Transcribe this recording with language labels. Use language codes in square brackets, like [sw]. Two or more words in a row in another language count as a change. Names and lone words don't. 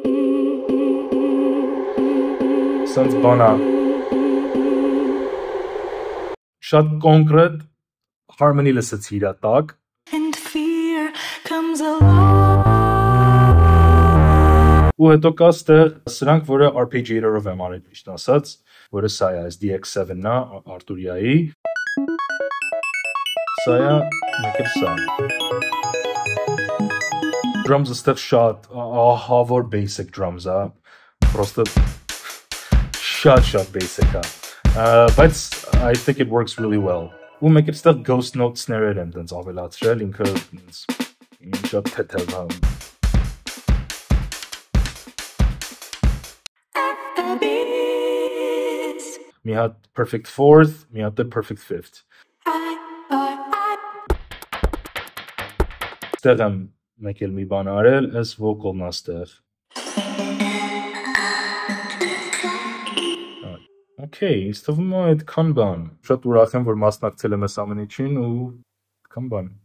[hy] սենց բանա։ Շատ կոնկրետ harmony լսեցի իրա տակ։ Ու հետո կա ստեղ սրանք, որը arpeggiator-ով եմ արել միշտ ասած, որը սա է, DX7-ն է, Arturia-ի։ Սա է, մեկ էլ սա։ Drums-ը ստեղ շատ, ահավոր [en] basic drums [hy] է, պրոստը շատ basic է, բայց [en] I think it works really well։ [hy] Ու մեկ էլ ստեղ [en] ghost notes- [hy] ներ եմ դենց ավելացրել, ինքը շատ թեթև է։ [en] Mi had perfect fourth, mi had the perfect fifth. [hy] Ստեղ եմ մեկ էլ մի բան արել, այս vocal-ն է ստեղ։ Okay, ինձ թվում է այդքան բան։ Շատ ուրախ եմ, որ մասնակցել եմ այս ամեն ինչին ու այդքան բան։